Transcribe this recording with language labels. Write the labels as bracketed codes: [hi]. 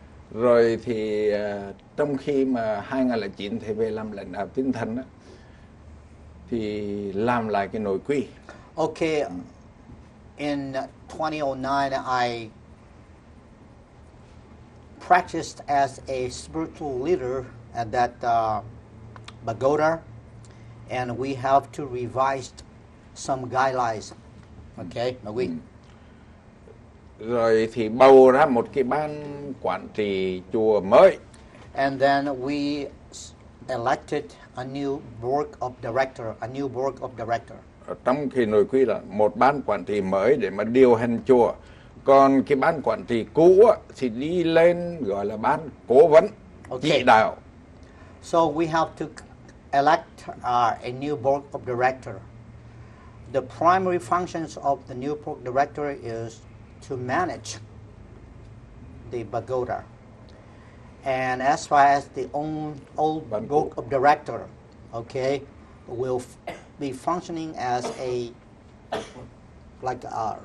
[vi] Rồi thì trong khi mà 2009 thầy về làm lãnh đạo tinh thần á, thì làm lại cái nội quy. [en] Okay, in 2009, I practiced as a spiritual leader at that pagoda, and we have to revise some guidelines. [vi] Okay, nội quy. Rồi thì bầu ra một cái ban quản trị chùa mới. [en] And then we elected a new board of director. [vi] Trong cái nội quy là một ban quản trị mới để mà điều hành chùa. Còn cái ban quản trị cũ thì đi lên gọi là ban cố vấn, chỉ đạo. [en] So we have to elect a new board of director. The primary functions of the new board director is to manage the pagoda. And as far as the old board of director, okay, will be functioning as like a